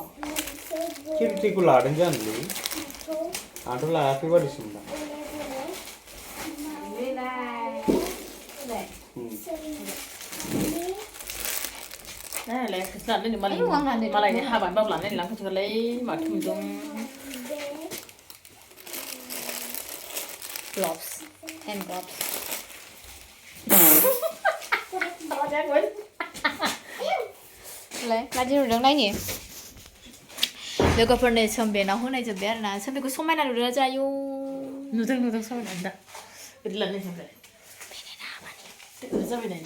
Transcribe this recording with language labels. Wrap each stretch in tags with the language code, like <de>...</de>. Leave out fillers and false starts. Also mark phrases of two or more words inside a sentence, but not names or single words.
<brx>खिरखिखौ लादों जानोलै आंथ' लायाखै बादिसो मोनदां नायलाय खोस्लानो मालायनि हाबा बाबु लानानै लांखोसोलाय माथो मोनदों</brx> <en>gloves hand gloves</en> <brx>लाय मादि नुदों नायनि लोगोफोरनो सोमबेनाव होनाय जोब्बाय आरोना सोमबेखौ समायना नुदों जायो नुदों समायना दा बिदि लानाय जोमबाय जाबाय नायनो</brx>